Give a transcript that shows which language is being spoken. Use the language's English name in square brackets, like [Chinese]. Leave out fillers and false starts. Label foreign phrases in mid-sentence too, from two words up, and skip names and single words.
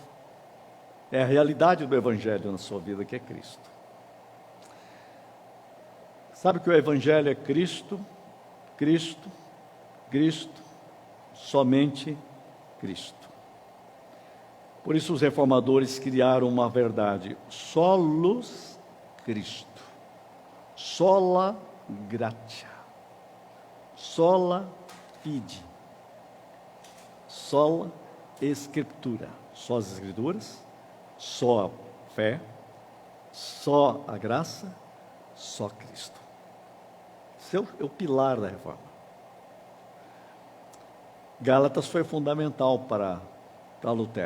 [Portuguese] É a realidade do Evangelho na sua vida, que é Cristo. Sabe que o Evangelho é Cristo, Cristo, Cristo, somente Cristo. Por isso os reformadores criaram uma verdade, [Latin] solus Cristo, sola gratia, sola fide, sola escritura, [Portuguese] só as escrituras, só a fé, só a graça, só Cristo. Esse é o pilar da reforma. Gálatas foi fundamental para Lutero.